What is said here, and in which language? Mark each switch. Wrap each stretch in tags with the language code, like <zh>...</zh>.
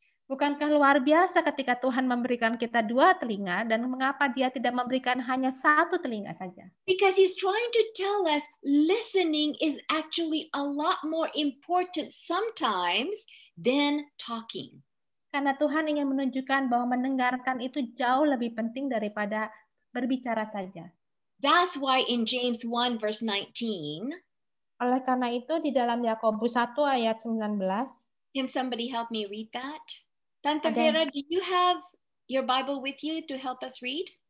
<id>Bukankah luar biasa ketika Tuhan memberikan kita 2 telinga dan mengapa Dia tidak memberikan hanya 1 telinga saja?</id> <en>Because He's trying to tell us listening is actually a lot more important sometimes than talking.</en> <id>Karena Tuhan ingin menunjukkan bahwa mendengarkan itu jauh lebih penting daripada berbicara saja.</id> <en>That's why in James 1 verse 19.</en> <id>Oleh karena itu di dalam Yakobus 1 ayat 19.</id> <en>Can somebody help me read that? Tante Vera, do you have your Bible with you to help us read?</en>